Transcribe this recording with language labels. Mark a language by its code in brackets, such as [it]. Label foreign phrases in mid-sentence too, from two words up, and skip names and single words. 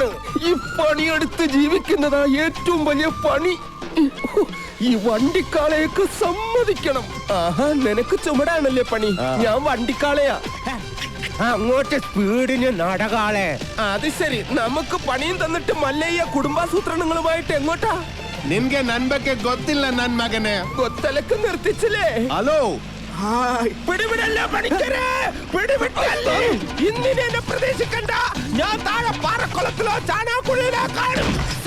[ml] ഈ പണിയെടുത്ത് ജീവിക്കുന്നതാ ഏറ്റവും വലിയ പണി. ഈ വണ്ടിക്കാളയൊക്കെ സമ്മതിക്കണം. ആഹാ, നിനക്ക് ചുമടാണല്ലേ പണി. ഞാൻ വണ്ടിക്കാളയാ. അങ്ങോട്ട് സ്പീഡിന് നടകാളെ. അത് ശരി. നമുക്ക് പണിയും തന്നിട്ട് മല്ലയ്യ കുടുംബാസൂത്രണങ്ങളുമായിട്ട് എങ്ങോട്ടാ? [kn] ನಿನ್ಗೆ ನನ್ ಬಗ್ಗೆ ಗೊತ್ತಿಲ್ಲ ನನ್ ಮಗನೇ. [ml] കൊത്തലക്ക് നിർത്തിച്ചില്ലേ? ഹലോ, പിടിവിടല്ലേ പണിക്കരെ, പിടിവിട്ടല്ലേ. ഇന്നിനെ എന്നെ പ്രതീക്ഷിക്കണ്ട. ഞാൻ താഴെ പാറക്കുളത്തിലോ ചാനാക്കുഴിയിലോ കാണും.